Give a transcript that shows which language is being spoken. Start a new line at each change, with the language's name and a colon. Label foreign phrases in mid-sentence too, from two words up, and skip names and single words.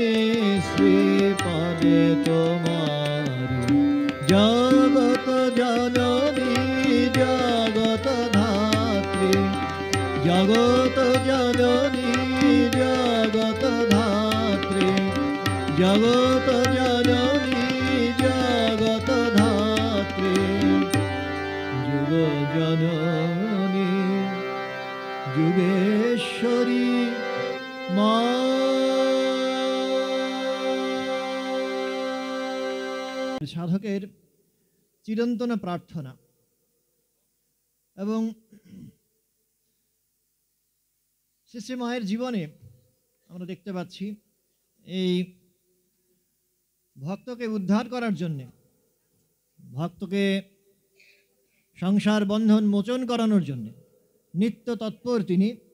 Bangla: শ্রীপদে তোমারি জগত জননী জগত ধাত্রী জগত জননী জগত ধাত্রী জগত জননী জগত ধাত্রী যুগ জননী যুগেশ্বরী মা সাধকের চিরন্তন প্রার্থনা এবং শ্রী মায়ের জীবনে আমরা দেখতে পাচ্ছি এই ভক্তকে উদ্ধার করার জন্যে ভক্তকে সংসার বন্ধন মোচন করানোর জন্যে নিত্য তৎপর তিনি